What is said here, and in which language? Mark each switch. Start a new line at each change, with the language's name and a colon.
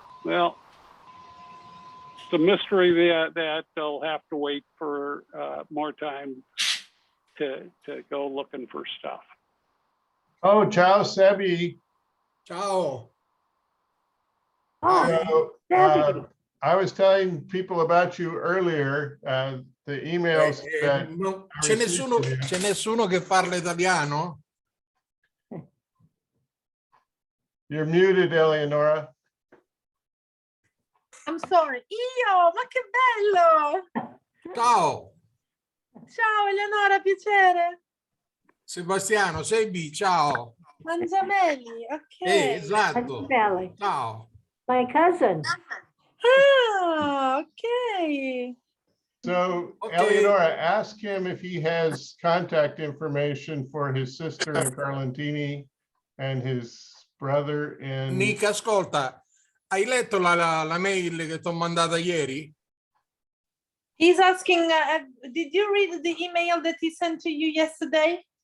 English: Well, it's a mystery that they'll have to wait for more time to go looking for stuff.
Italian: Oh, ciao, Sebi. Ciao.
English: So, I was telling people about you earlier, the emails that
Italian: c'è nessuno che parla italiano?
English: You're muted, Eleonora. I'm sorry.
Italian: Io, ma che bello! Ciao. Ciao Eleonora, piacere. Sebastiano, sei B, ciao. Mangiameli, ok. Esatto. Ciao.
English: My cousin. Ah, okay. So, Eleonora, ask him if he has contact information for his sister in Carlentini and his brother in...
Italian: Nick, ascolta, hai letto la mail che ti ho mandata ieri?
English: He's asking, did you read the email that he sent to you yesterday?